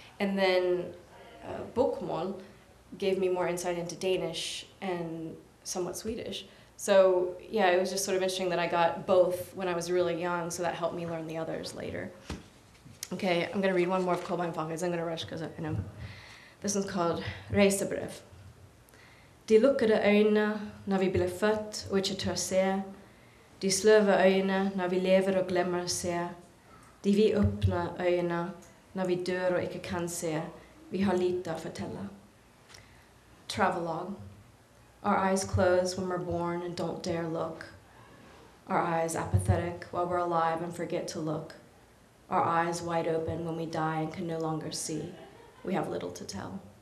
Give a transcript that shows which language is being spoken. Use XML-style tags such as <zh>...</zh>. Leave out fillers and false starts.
<en>And then bokmål gave me more insight into Danish and somewhat Swedish. So yeah, it was just sort of interesting that I got both when I was really young, so that helped me learn the others later. Okay, I'm going to read one more of Kolbeinn Falkes. I'm going to rush because I know. This one's called Reisebrev.</en> <no>De lukkede øyne når vi blir født og ikke tør se. De sløve øyne når vi lever og glemmer å se. De vi åpne øyne når vi dør og ikke kan se. Vi har lite å fortelle. Travelogue.</no> <en>Our eyes close when we're born and don't dare look. Our eyes apathetic while we're alive and forget to look. Our eyes wide open when we die and can no longer see. We have little to tell.</en>